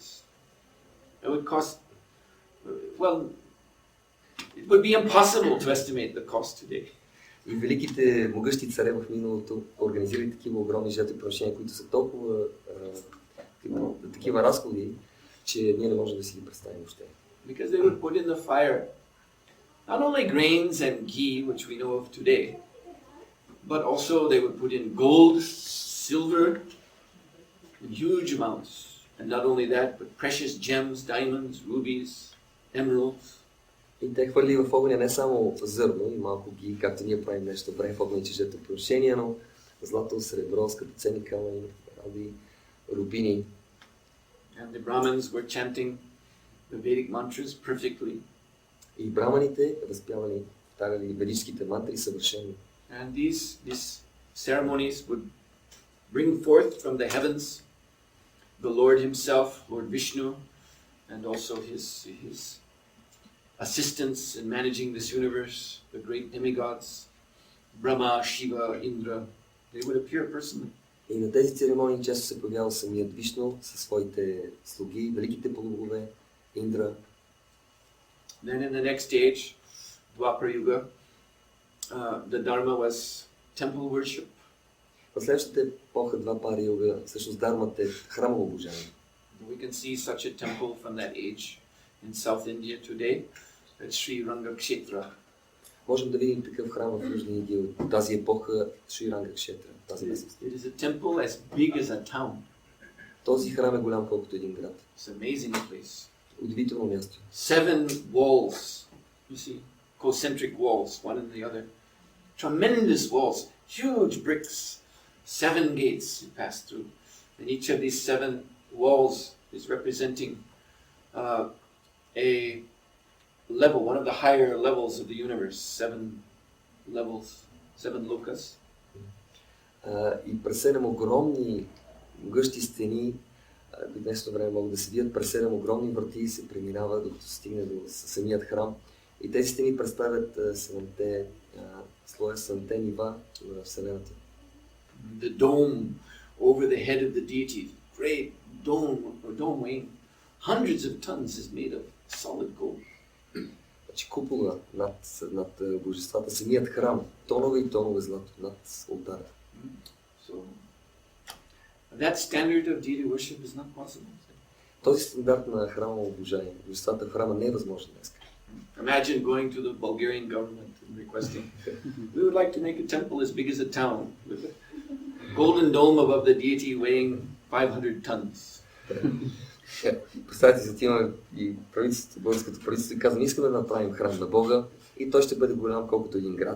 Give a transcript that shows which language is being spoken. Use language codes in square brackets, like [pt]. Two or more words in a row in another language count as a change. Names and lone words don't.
[en] It would cost, well, it would be impossible to estimate the cost today. [bg] И великите могъщи царе в миналото организирали такива огромни жертвоприношения, които са толкова такива разходи, че ние не можем да си ги представим въобще. [en] Because they would put in the fire not only grains and ghee, which we know of today, but also they would put in gold, silver, in huge amounts. And not only that, but precious gems, diamonds, rubies, emeralds. [bg] И те хвърли в огъня не само зърно и малко ги, както ние правим нещо време в огъня, че жертвоприношения, но злато, сребро, скъпоценни камъни, ради, рубини. [en] And the Brahmins were chanting the Vedic mantras perfectly. [bg] И браманите възпявали, повтаряли ведическите мантри съвършено. [en] And these ceremonies would bring forth from the heavens the Lord himself, Lord Vishnu, and also his assistants in managing this universe, the great demigods, Brahma, Shiva, Indra. They would appear personally. [bg] И на тези церемонии често се появява самият Вишну със своите слуги, великите полубогове, Индра. [en] Then in the next stage, Dwapara Yuga, the Dharma was temple worship. [bg] В следващата епоха, Двапара Юга, всъщност дармата е храмово божание. [en] We can see such a temple from that age in South India today, at Sri Ranga Kshetra. [bg] Можем да видим такъв храм в Южна Индия от тази епоха, Шри Ранга Кшетра, тази местност. [en] It is a temple as big as a town. [bg] Този храм е голям колкото един град. [en] It's an amazing place. [bg] Удивително място. [en] 7 walls, you see, concentric walls, one and the other. Tremendous walls, huge bricks, 7 gates you pass through. And each of these 7 walls is representing a level, one of the higher levels of the universe. 7 levels, 7 lokas. [bg] И през 7 огромни гъщи стени, в днешно време могат да се видят, през 7 огромни врати и се преминава, докато се стигне до самият храм. И тези стени представят 7-те слоя, 7-те нива на Вселената. [en] The dome over the head of the deity, great dome weighing hundreds of tons, is made of solid gold. [bg] Значи купола над божествата, самият храм, тонове и тонове злато над олтара. [en] So that standard of deity worship is not possible. [bg] Този стандарт на храмово обожание, божествата в храма не е възможен днес. [en] Imagine going to the Bulgarian government and requesting, we would like to make a temple as big as a town, with a golden dome above the deity weighing 500 tons. [bg] Представете си, отиваме и правителството, българското правителство и казва, искаме да направим храм на Бога и той ще бъде голям колкото един град.